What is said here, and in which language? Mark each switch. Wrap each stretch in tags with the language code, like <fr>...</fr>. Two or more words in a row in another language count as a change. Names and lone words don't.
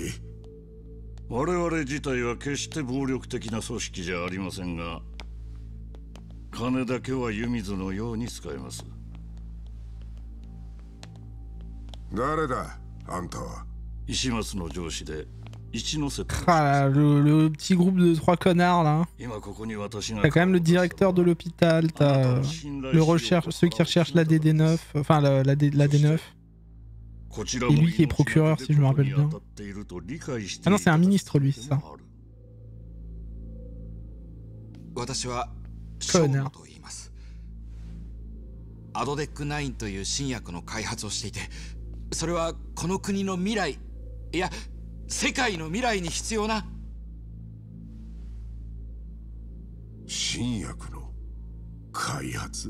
<ja>我々自体は決して暴力的な組織じゃありませんが、金だけは湯水のように使えます。誰だあんたは。石松の上司で一ノ瀬。</ja> <fr>Ah, le petit groupe de 3 connards là. T'as quand même le directeur de l'hôpital, t'as ceux qui recherchent la DD9, enfin la D9. Et lui qui est procureur, si je me rappelle bien. Ah non, c'est un ministre lui, c'est ça. Connard.</fr> <ja>アドデック9という新薬の開発をしていて、それはこの国の未来、いや世界の未来に必要な。新薬の開発？</ja>